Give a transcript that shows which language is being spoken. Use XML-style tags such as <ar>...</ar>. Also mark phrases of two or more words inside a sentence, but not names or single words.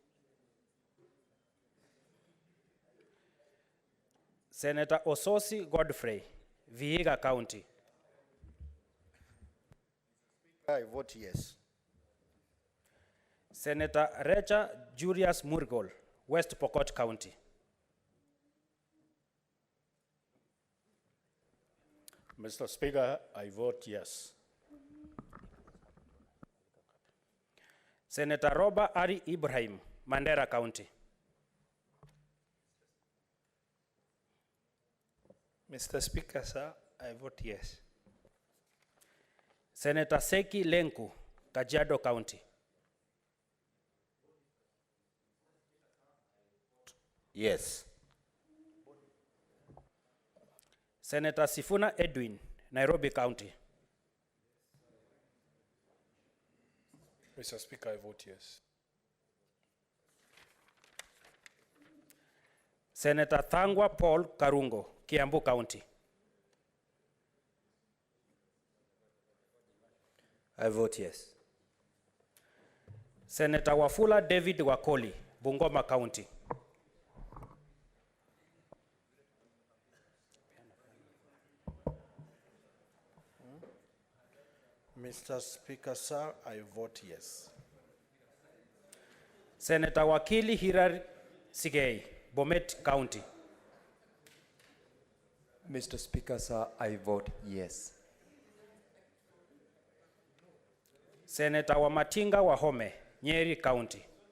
<en>Senator Ososi Godfrey, Vihiga County. I vote yes. Senator Recha Julius Murgol, West Pokot County. Mr. Speaker, I vote yes. Senator Roba Ari Ibrahim, Mandera County. Mr. Speaker, sir, I vote yes. Senator Seki Lenku, Kajiado County. Yes. Senator Sifuna Edwin, Nairobi County. Mr. Speaker, I vote yes. Senator Thangwa Paul Karungo, Kiambu County. I vote yes. Senator Wafula David Wakoli, Bungoma County. Mr. Speaker, sir, I vote yes. Senator Wakili Hirar Sigei, Bomet County. Mr. Speaker, sir, I vote yes. Senator Wamatinga Wahome, Nyeri County.</en>